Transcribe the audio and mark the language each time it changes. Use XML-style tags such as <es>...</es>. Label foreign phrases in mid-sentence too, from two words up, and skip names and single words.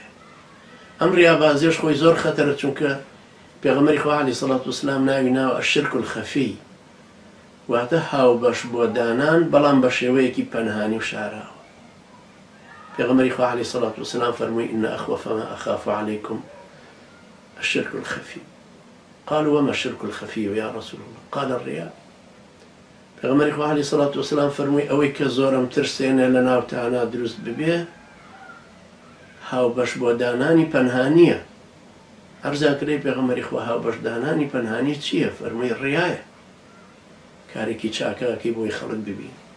<ckb>ئەم ڕیابازیش خۆی زۆر خەتەرە، چونکە پێغەمبەری خوا</ckb> <ar>عەلەیهی سەڵات وسلام</ar> <ckb>ناوی ناوە</ckb> <ar>ئەشرک الخەفی،</ar> <ckb>واتە هاوبەش بۆ دانان بەڵام بە شێوەیەکی پەنهانی و شاراوە. پێغەمبەری خوا</ckb> <ar>عەلەیهی سەڵات وسلام</ar> <ckb>فەرمووی</ckb> <ar>ئین ئەخوەف ما ئەخاف عەلەیکم الشرك الخفي. قالوا وما الشرك الخفي يا رسول الله؟ قال الرياء.</ar> <ckb>پێغەمبەری خوا</ckb> <ar>عەلەیهی سەڵات وسلام</ar> <ckb>فەرمووی ئەوەی کە زۆرم ترسێنێ لە ناوتانە دروست ببێ هاوبەش بۆ دانانی پەنهانیە. عەرزاکرێ پێغەمبەری خوا هاوبەش دانانی پەنهانی چییە؟ فەرمووی ڕیایە، کارێکی چاکەکەی بۆی خەڵک ببین.</ckb>